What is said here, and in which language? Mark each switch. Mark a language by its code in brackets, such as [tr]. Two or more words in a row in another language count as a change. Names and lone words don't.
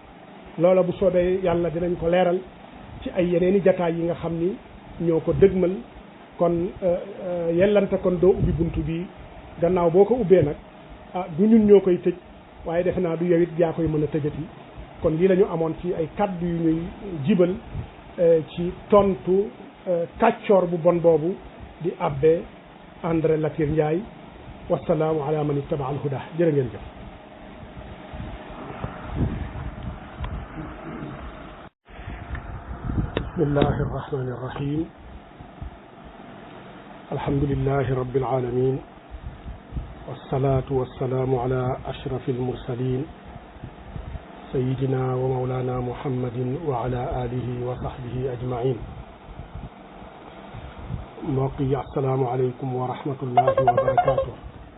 [wo] bu soobee yàlla dinañ ko leeral ci ay yeneeni jataay yi nga xam ni ñoo ko dëgmal kon yellante kon doo ubbi buntu bi gannaaw boo ko ubbee nag du ñun ñoo koy tëj waaye defe naa du yow it yaa koy mën a tëjati kon lii la ñu amoon ci ay kaddu yu ñuy jibal ci tontu kàccoor bu bon boobu di abbé André Latyr Ndiaye [ar] والسلام على من اتبع الهدى [wo] jërë ngeen jëf [ar] بسم الله الرحمن الرحيم الحمد لله رب العالمين والصلاة والسلام على أشرف المرسلين سيدنا ومولانا محمد وعلى آله وصحبه أجمعين [wo] mbokk yi [ar] السلام عليكم ورحمة الله وبركاته